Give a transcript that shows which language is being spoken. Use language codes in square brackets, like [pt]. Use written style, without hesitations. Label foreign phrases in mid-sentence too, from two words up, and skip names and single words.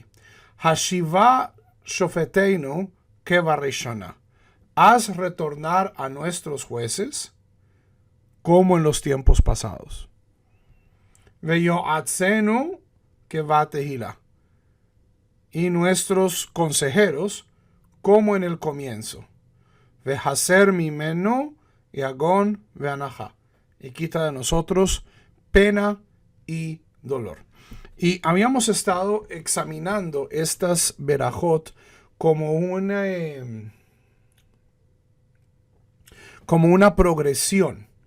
[he] השיבה שופטינו כבראשונה, [es] haz retornar a nuestros jueces como en los tiempos pasados. [he] ויועצינו כבתחילה, [es] y nuestros consejeros como en el comienzo. [he] והסר ממנו יגון ואנחה, [es] y quita de nosotros pena y dolor. Y habíamos estado examinando estas verajot como una progresión.